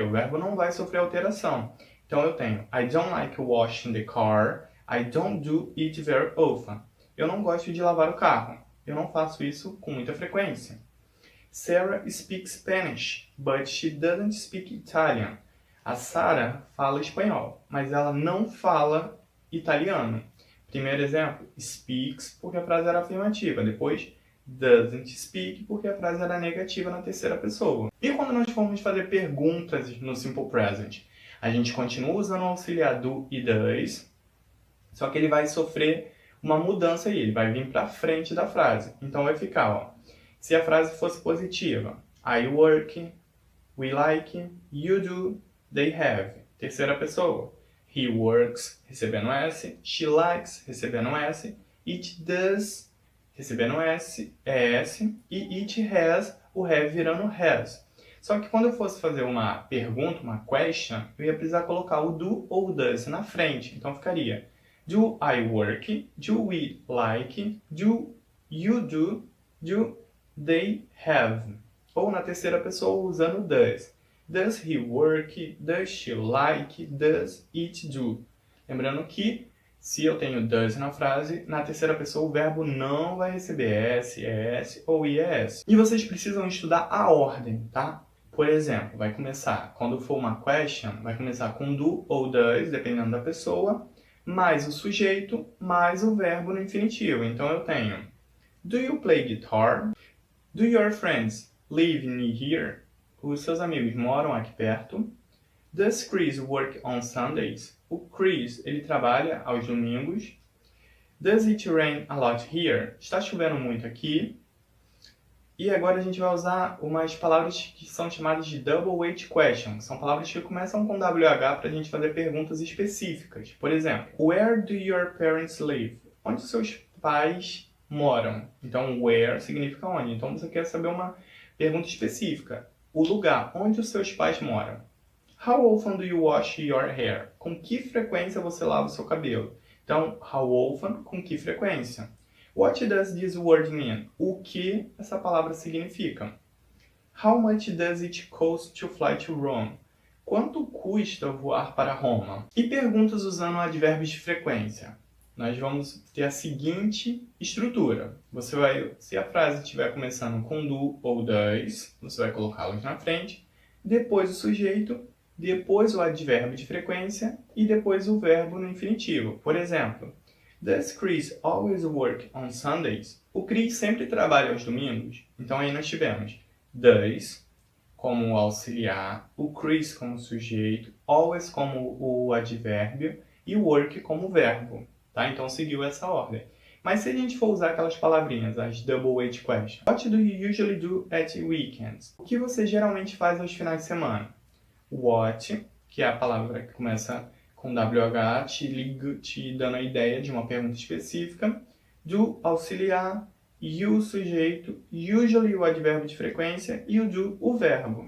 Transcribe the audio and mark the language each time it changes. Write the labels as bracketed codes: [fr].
[pt] O verbo não vai sofrer alteração. Então eu tenho [en] I don't like washing the car, I don't do it very often. [pt] Eu não gosto de lavar o carro. Eu não faço isso com muita frequência. [en] Sarah speaks Spanish, but she doesn't speak Italian. [pt] A Sarah fala espanhol, mas ela não fala italiano. Primeiro exemplo, speaks, porque a frase era afirmativa. Depois, doesn't speak, porque a frase era negativa na terceira pessoa. E quando nós formos fazer perguntas no Simple Present? A gente continua usando o auxiliar do e does, só que ele vai sofrer uma mudança aí, ele vai vir para frente da frase. Então vai ficar, ó, se a frase fosse positiva, [en] I work, we like, you do, they have. [pt] Terceira pessoa, he works, recebendo S, she likes, recebendo S, it does, recebendo S, ES, e it has, o have virando has. Só que quando eu fosse fazer uma pergunta, uma question, eu ia precisar colocar o do ou o does na frente. Então ficaria [en] do I work, do we like, do you do they have. [pt] Ou na terceira pessoa usando does. [en] Does he work, does she like, does it do. [pt] Lembrando que se eu tenho does na frase, na terceira pessoa o verbo não vai receber S, ES ou IES. E vocês precisam estudar a ordem, tá? Por exemplo, vai começar, quando for uma question, vai começar com do ou does, dependendo da pessoa, mais o sujeito, mais o verbo no infinitivo. Então eu tenho [en] do you play guitar? Do your friends live near here? [pt] Os seus amigos moram aqui perto? [en] Does Chris work on Sundays? [pt] O Chris, ele trabalha aos domingos. [en] Does it rain a lot here? [pt] Está chovendo muito aqui. E agora a gente vai usar umas palavras que são chamadas de double weight questions. São palavras que começam com WH para a gente fazer perguntas específicas. Por exemplo, [en] where do your parents live? [pt] onde seus pais moram. Então, where significa onde. Então, você quer saber uma pergunta específica. O lugar onde os seus pais moram. [en] How often do you wash your hair? [pt] Com que frequência você lava o seu cabelo? Então, how often, com que frequência? [en] What does this word mean? [pt] O que essa palavra significa? [en] How much does it cost to fly to Rome? [pt] Quanto custa voar para Roma? E perguntas usando advérbios de frequência. Nós vamos ter a seguinte estrutura. Você vai, se a frase estiver começando com do ou does, você vai colocá-los na frente, depois o sujeito, depois o advérbio de frequência e depois o verbo no infinitivo. Por exemplo, [en] does Chris always work on Sundays? [pt] O Chris sempre trabalha aos domingos? Então aí nós tivemos does como auxiliar, o Chris como sujeito, always como o advérbio e work como verbo. Tá? Então seguiu essa ordem. Mas se a gente for usar aquelas palavrinhas, as double H questions. [en] What do you usually do at weekends? [pt] O que você geralmente faz aos finais de semana? What, que é a palavra que começa com WH, te dando a ideia de uma pergunta específica. Do, auxiliar, you, o sujeito, usually, o advérbio de frequência, e o do, o verbo.